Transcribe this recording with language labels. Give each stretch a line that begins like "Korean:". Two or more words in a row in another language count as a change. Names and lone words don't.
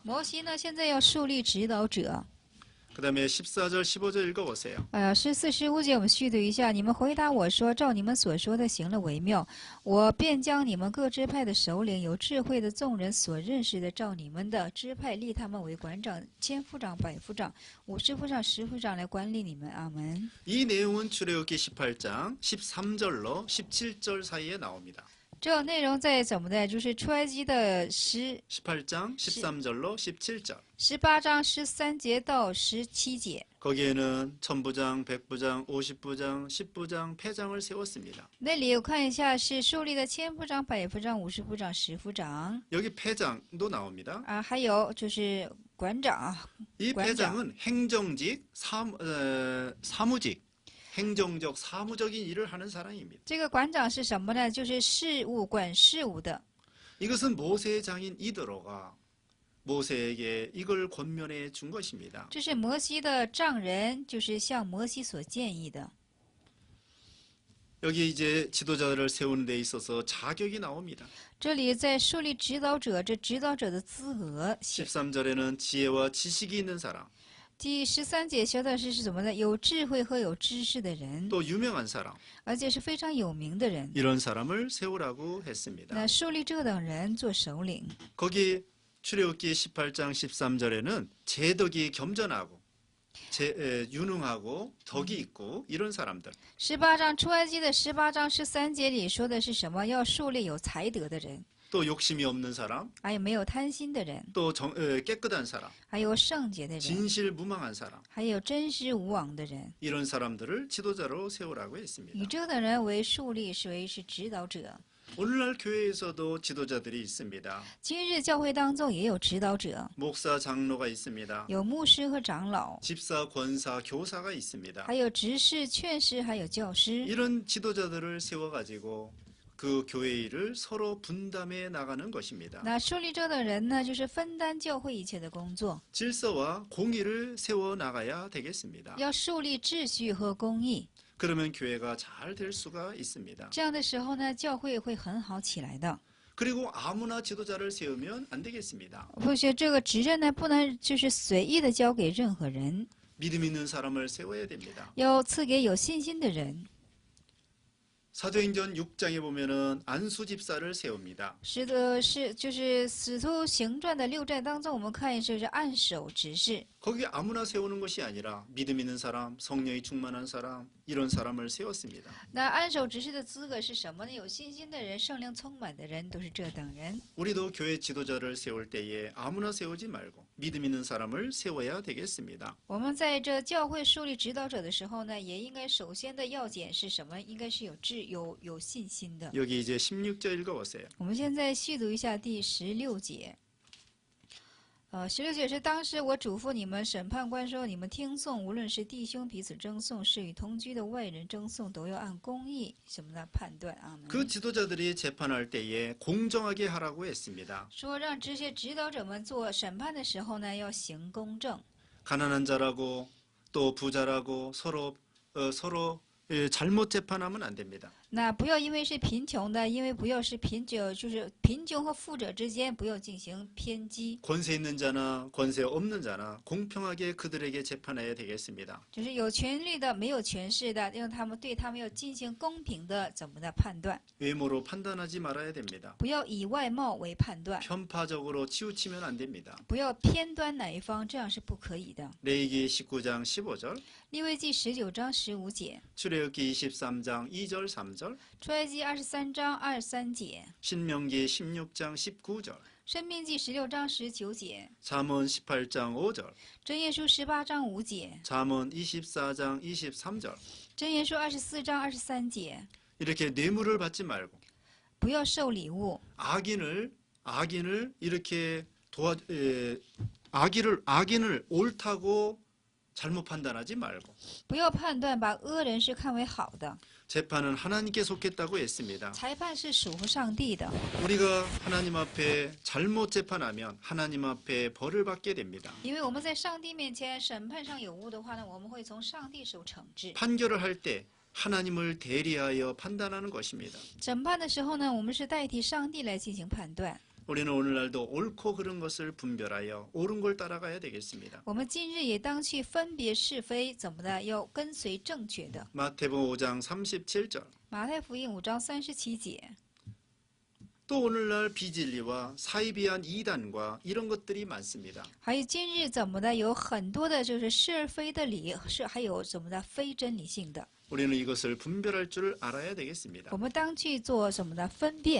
Chinese: 摩西呢，现在要树立指导者。
Korean: 그 다음에 14절 15절 읽어보세요.
Chinese: 14、15 节我们续读一下。你们回答我说：照你们所说的行了为妙，我便将你们各支派的首领、有智慧的众人所认识的，照你们的支派立他们为馆长、千夫长、百夫长、50夫长、10夫长来管理你们。阿门。
Korean: 이 내용은 출애굽기 18장 13절로 17절 사이에 나옵니다.
Chinese: 这内容在怎么的？就是出埃及的
Korean: 18장 13절로 17절.
Chinese: 18 章13节到17节。
Korean: 거기에는 천부장, 백부장, 50부장, 10부장, 패장을 세웠습니다.
Chinese: 那里我看一下，是树立的千夫长、百夫长、50夫长、10夫长
Korean: 여기 패장도 나옵니다.
Chinese: 啊，还有就是馆长。
Korean: 이 관장. 패장은 행정직, 사무직, 행정적, 사무적인 일을 하는 사람입니다.
Chinese: 这个馆长是什么呢？就是事务管事务的。
Korean: 이것은 모세의 장인 이드로가 모세에게 이걸 권면해 준 것입니다.
Chinese: 这是摩西的丈人，就是向摩西所建议的。
Korean: 여기 이제 지도자를 세우는 데 있어서 자격이 나옵니다.
Chinese: 这里在树立指导者，这指导者的资格写。
Korean: 13절에는 지혜와 지식이 있는 사람,
Chinese: 第13节说的是什么呢？有智慧和有知识的人，
Korean: 또 유명한 사람,
Chinese: 而且是非常有名的人。
Korean: 이런 사람을 세우라고 했습니다.
Chinese: 那树立这等人做首领。
Korean: 거기 출애굽기 18장 13절에는 제덕이 겸전하고 유능하고 덕이 있고 이런 사람들.
Chinese: 18章出埃及的18章13节里说的是什么？要树立有才德的人，
Korean: 또 욕심이 없는 사람,
Chinese: 还有没有贪心的人，
Korean: 또 깨끗한 사람,
Chinese: 还有圣洁的人，
Korean: 진실무망한 사람.
Chinese: 还有真实无妄的人。
Korean: 이런 사람들을 지도자로 세우라고
Chinese: 以
Korean: 했습니다.
Chinese: 这等人为树立，是指导者。
Korean: 오늘날 교회에서도 지도자들이 있습니다.
Chinese: 今日教会当中也有指导者，
Korean: 목사, 장로가 있습니다.
Chinese: 有牧师和长老，
Korean: 집사, 권사, 교사가 있습니다.
Chinese: 还有执事、劝师，还有教师。
Korean: 이런 지도자들을 세워가지고 그 교회 일을 서로 분담해 나가는 것입니다.
Chinese: 那树立这等人呢，就是分担教会一切的工作，
Korean: 질서와 공의를 세워 나가야 되겠습니다.
Chinese: 要树立秩序和公义。
Korean: 그러면 교회가 잘 될 수가 있습니다.
Chinese: 这样的时候呢，教会会很好起来的。
Korean: 그리고 아무나 지도자를 세우면 안 되겠습니다.
Chinese: 或许这个职任呢，不能就是随意的交给任何人，
Korean: 믿음 있는 사람을 세워야 됩니다.
Chinese: 要赐给有信心的人。
Korean: 사도행전 6장에 보면은 안수 집사를 세웁니다.
Chinese: 是的，就是使徒行传的6章当中，我们看就是按手执事。
Korean: 거기 아무나 세우는 것이 아니라 믿음 있는 사람, 성령이 충만한 사람, 이런 사람을 세웠습니다.
Chinese: 那按手执事的资格是什么呢？有信心的人、圣灵充满的人，都是这等人。
Korean: 우리도 교회 지도자를 세울 때에 아무나 세우지 말고 믿음 있는 사람을 세워야 되겠습니다.
Chinese: 我们在这教会树立指导者的时候呢，也应该首先的要件是什么？应该是有信心的。
Korean: 여기 이제 16절 읽어보세요.
Chinese: 我们现在细读一下第16节。16节是当时我嘱咐你们审判官说，你们听讼，无论是弟兄彼此争讼，是与同居的外人争讼，都要按公义什么的判断啊。
Korean: 그 지도자들이 재판할 때에 공정하게 하라고 했습니다.
Chinese: 说让这些指导者们做审判的时候呢，要行公正。
Korean: 가난한 자라고 또 부자라고 서로 잘못 재판하면 안 됩니다.
Chinese: 那不要因为是贫穷的，因为不要是贫穷，就是贫穷和富者之间不要进行偏激。
Korean: 권세 있는 자나 권세 없는 자나 공평하게 그들에게 재판해야 되겠습니다.
Chinese: 就是有权利的，没有权势的，让他们对他们要进行公平的怎么的判断，
Korean: 외모로 판단하지 말아야 됩니다.
Chinese: 不要以外貌为判断，
Korean: 편파적으로 치우치면 안 됩니다.
Chinese: 不要偏端哪一方，这样是不可以的。
Korean: 레위기 19장 15절,
Chinese: 利未记19章15节，
Korean: 출애굽기 23장 2절 3절,
Chinese: 出埃及23章23节，
Korean: 신명기 16장 19절,
Chinese: 申命记16章19节，
Korean: 잠언 18장 5절,
Chinese: 箴言书18章5节，
Korean: 잠언 24장 23절.
Chinese: 箴言书24章23节，
Korean: 이렇게 뇌물을 받지 말고
Chinese: 不要受礼物。
Korean: 악인을 이렇게 악인을 옳다고 잘못 판단하지 말고
Chinese: 不要判断把恶人是看为好的，
Korean: 재판은 하나님께 속했다고 했습니다.
Chinese: 裁判是属乎上帝的。
Korean: 우리가 하나님 앞에 잘못 재판하면 하나님 앞에 벌을 받게 됩니다.
Chinese: 因为我们在上帝面前审判上有误的话呢，我们会从上帝受惩治。
Korean: 판결을 할 때 하나님을 대리하여 판단하는 것입니다.
Chinese: 审判的时候呢，我们是代替上帝来进行判断。
Korean: 우리는 오늘날도 옳고 그른 것을 분별하여 옳은 걸 따라가야 되겠습니다.
Chinese: 我们今日也当去分别是非，怎么的？要跟随正确的。
Korean: 마태복음 5장 37절.
Chinese: 马太福音5章37节。
Korean: 또 오늘날 비진리와 사이비한 이단과 이런 것들이 많습니다.
Chinese: 还有今日怎么的？有很多的就是是而非的理，还有怎么的非真理性的。
Korean: 우리는 이것을 분별할 줄 알아야 되겠습니다.
Chinese: 我们当去做什么的分辨。